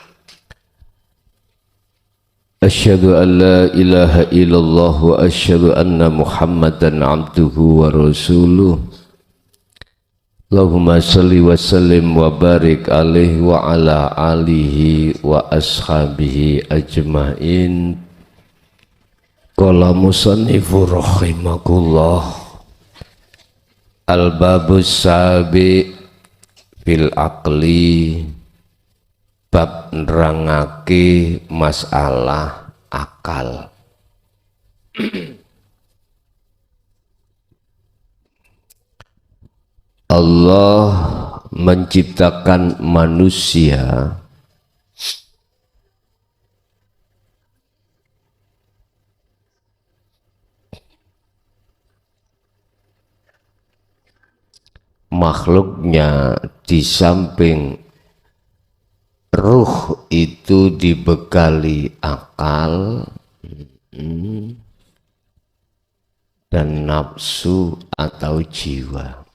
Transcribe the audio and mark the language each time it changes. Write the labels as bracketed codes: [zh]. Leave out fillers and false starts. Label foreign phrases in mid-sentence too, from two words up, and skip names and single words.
[ar] أشهد أن لا إله إلا الله وأشهد أن محمدا عبده ورسوله. اللهم صل وسلم وبارك عليه وعلى آله وأصحابه أجمعين. قال المصنف رحمك الله الباب السابع في العقل, [jv] bab nerangake masalah akal. [id] Allah menciptakan manusia makhluknya di samping ruh itu dibekali akal dan nafsu atau jiwa.